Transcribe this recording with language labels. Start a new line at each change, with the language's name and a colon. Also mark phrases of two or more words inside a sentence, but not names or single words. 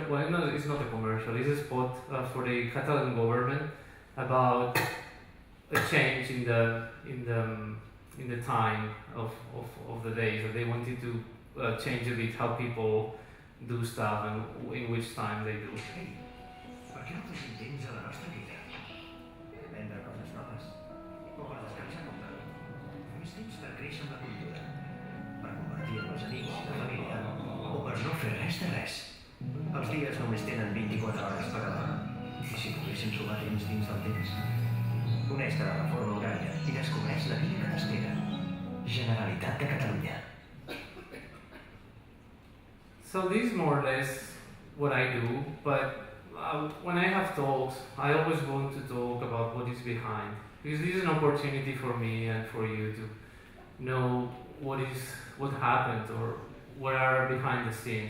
English: Well, no, it's not a commercial. It's a spot for the Catalan government about a change in the time of the days. That they wanted to change a bit how people do stuff and in which time they do.
Catalan: Per què no tenim temps a la nostra vida? Vendre coses noves, o per descansar com tal. Més temps per créixer amb la cultura, per compartir amb els amics i la família, o per no fer res de res. Els dies només tenen 24 hores per cada hora, i si poguéssim sumar temps dins del temps. Coneix la reforma horària i descobreix la vida que t'espera. Generalitat de Catalunya.
English: So this is more or less what I do, but when I have talks, I always want to talk about what is behind, because this is an opportunity for me and for you to know what happened or what are behind the scenes.